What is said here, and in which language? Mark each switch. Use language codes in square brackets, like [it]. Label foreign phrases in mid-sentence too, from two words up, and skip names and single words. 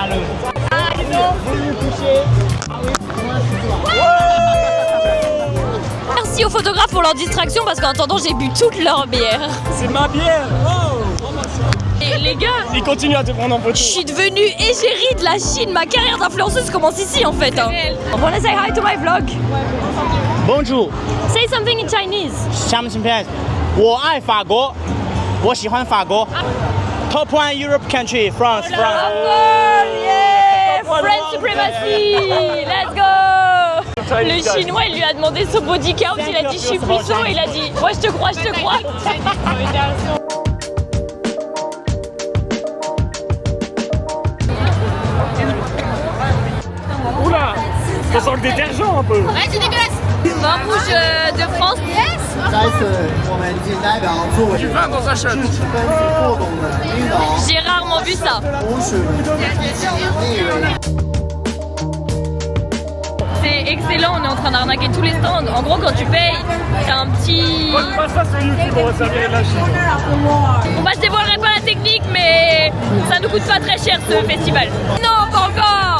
[fr] Merci aux photographes pour leur distraction parce qu'en attendant j'ai bu toute leur bière. C'est ma bière! Oh! Et les gars, Il continue à te prendre en photo. je suis devenue égérie de la Chine. Ma carrière d'influenceuse commence ici en fait. Hein. [en] Wanna say hi to my vlog? [fr] Bonjour， [en] Say something in Chinese. [zh] 下面请片，我爱法国，我喜欢法国。 [en] Top one Europe country, France, Of France. course, yeah! French supremacy! Let's go! [fr] Le chinois, il lui a demandé son body count, il a dit je suis puissant, il a dit ouais je te crois. Oula! Ça sent le détergent un peu. Vin rouge de France. [zh] 在此，我们仅代表作为 [fr] Du vin dans un shot. [zh] 支持本次活动的领导， [fr] J'ai rarement vu ça. [zh] 同时提醒内容。 [fr] C'est excellent, on est en train d'arnaquer tous les stands. En gros, quand tu payes, t'as un petit... Pas ça sur YouTube, on va servir de la Chine. Bon bah je dévoilerai pas la technique, mais ça nous coûte pas très cher ce festival. Non, pas encore.